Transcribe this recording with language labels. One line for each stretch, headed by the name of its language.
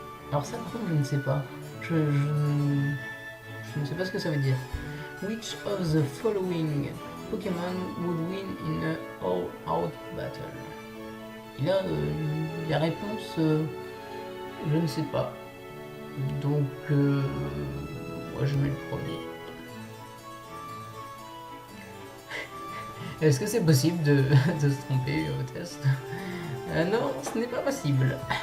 French: Alors ça, par contre, je ne sais pas. Je ne sais pas ce que ça veut dire.
English: Which of the following Pokémon would win in a all-out battle?
French: Et là, la réponse, je ne sais pas. Donc, moi je mets le premier. Est-ce que c'est possible de se tromper au test? Non, ce n'est pas possible.